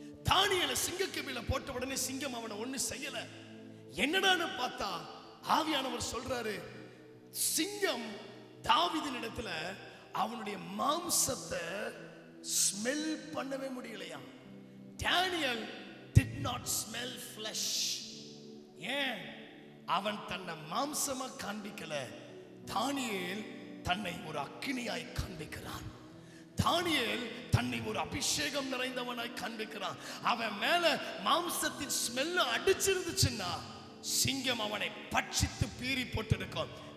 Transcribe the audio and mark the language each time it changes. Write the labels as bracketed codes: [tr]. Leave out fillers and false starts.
[ta] தானியேலை சிங்கக்கவியில போட்ட உடனே சிங்கம் அவனை ஒண்ணு செய்யல. என்னடான்னு பார்த்தா ஆவியானவர் சொல்றாரு, சிங்கம் தாவீதின் இடத்துல அவனுடைய மாம்சத்தை ஸ்மெல் பண்ணவே முடியலையா. [en] Daniel did not smell flesh. [ta] ஏன்? அவன் தன்னை மாம்சமா காண்பிக்கல. தானியேல் தன்னை ஒரு அக்கினியாய் காண்பிக்கிறான். தானியேல் தன்னை ஒரு அபிஷேகம் நிறைந்தவனாய் காண்பிக்கிறான். அவன் மேல மாம்சத்தின் ஸ்மெல் அடிச்சிருந்துச்சுன்னா சிங்கம் அவனை பட்சித்து பீறி போட்டிருக்கும்.